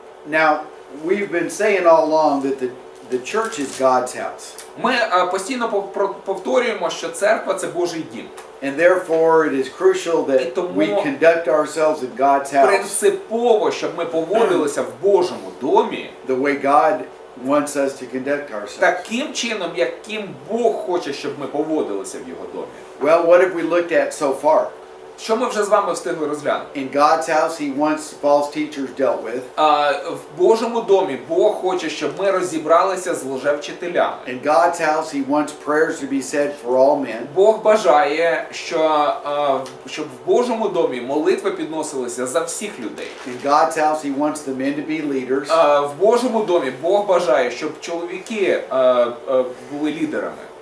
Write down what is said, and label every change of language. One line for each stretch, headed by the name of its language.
English: Now, we've been saying all along that the church is God's house.
Ukrainian: Ми постійно повторюємо, що церква – це Божий дім.
English: And therefore it is crucial that we conduct ourselves in God's house
Ukrainian: Принципово, щоб ми поводилися в Божому домі
English: the way God wants us to conduct ourselves.
Ukrainian: таким чином, яким Бог хоче, щоб ми поводилися в Його домі.
English: Well, what have we looked at so far?
Ukrainian: Що ми вже з вами встигли розглянути?
English: In God's house, He wants false teachers dealt with.
Ukrainian: В Божому домі Бог хоче, щоб ми розібралися з лжевчителями.
English: In God's house, He wants prayers to be said for all men.
Ukrainian: Бог бажає, щоб в Божому домі молитви підносилися за всіх людей.
English: In God's house, He wants the men to be leaders.
Ukrainian: В Божому домі Бог бажає, щоб чоловіки були лідерами.